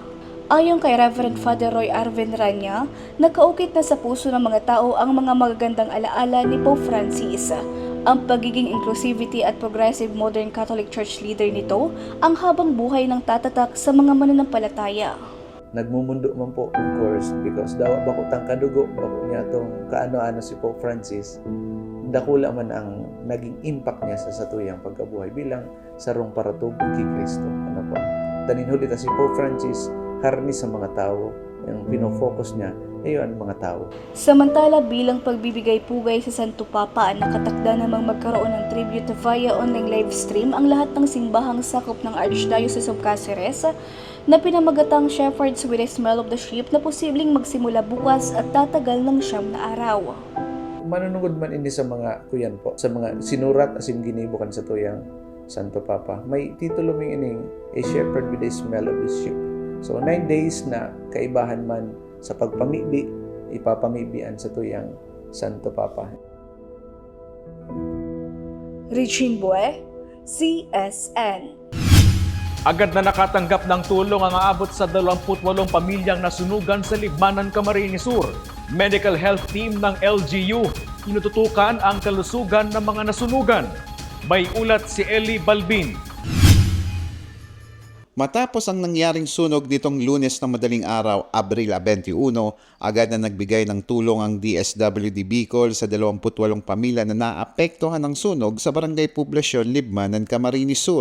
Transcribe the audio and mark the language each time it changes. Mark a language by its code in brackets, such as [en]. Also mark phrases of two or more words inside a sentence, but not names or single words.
[tl] Ayon kay Reverend Father Roy Arvin Rania, nakaukit na sa puso ng mga tao ang mga magagandang alaala ni Pope Francis. Ang pagiging inclusivity at [en] progressive modern Catholic Church leader [tl] nito ang habang buhay ng tatatak sa mga mananampalataya. [bik] Nagmumundo man po, [en] of course, because [bik] daw bako tang kadugo, bako niya itong kaano-ano si Pope Francis, dakula man ang naging impact niya sa satuyang pagkabuhay bilang sarong paratubog kay Kristo. Ano po? Taninhuli si Pope Francis, harni sa mga tao, yung pinofocus niya, ayon ang mga tao. [tl] Samantala, bilang pagbibigay pugay sa Santo Papa, nakatakda namang magkaroon ng [en] tribute via online live stream [tl] ang lahat ng simbahang sakop ng Archdiocese of Cáceres na pinamagatang Shepherds with a Smell of the Sheep na posibleng magsimula bukas at tatagal ng 9 na araw. [bik] Manunugod man ini sa mga kuyan po, sa mga sinurat asim ginibukan sa tuyang Santo Papa. May titulo ming ining A Shepherd with a Smell of the Sheep. So 9 days na kaibahan man sa pagpamibi, ipapamibian sa tuyang Santo Papa. Regine Bue, CSN. [tl] Agad na nakatanggap ng tulong ang aabot sa 28 pamilyang nasunugan sa Libmanan, Camarines Sur. Medical Health Team ng LGU, tinututukan ang kalusugan ng mga nasunugan. May ulat si Eli Balbin. Matapos ang nangyaring sunog nitong Lunes ng madaling araw, Abril 21, agad na nagbigay ng tulong ang DSWD Bicol sa 28 pamilya na naapektuhan ng sunog sa Barangay Poblasyon, Libmanan, Camarines Sur.